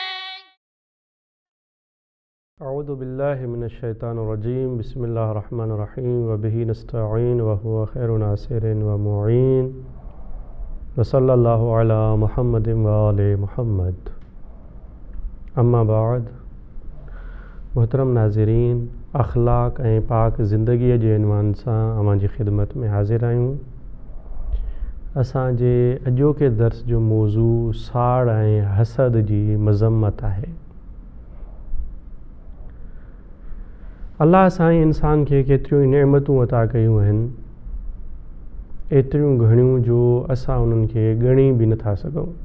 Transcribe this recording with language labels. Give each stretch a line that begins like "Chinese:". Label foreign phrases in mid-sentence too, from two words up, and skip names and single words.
Arabic: أعوذ بالله من الشيطان الرجيم بسم الله الرحمن الرحيم وبه نستعين وهو خير ناصر ومعين وصلى الله على محمد وآل محمد
Sindhi: अम्मा बाद मोहतरम नाज़रीन अख़लाक़ ऐं पाक ज़िंदगीअ जे इन्वान सां अव्हां जी ख़िदमत में हाज़िर आहियूं। असांजे अॼोके दर्स जो मौज़ू साड़ ऐं हसद जी मज़म्मत आहे। अल्लाह साईं इंसान खे केतिरियूं नेमतूं अता कयूं आहिनि, एतिरियूं घणियूं जो असां उन्हनि खे ॻणी बि नथा सघूं।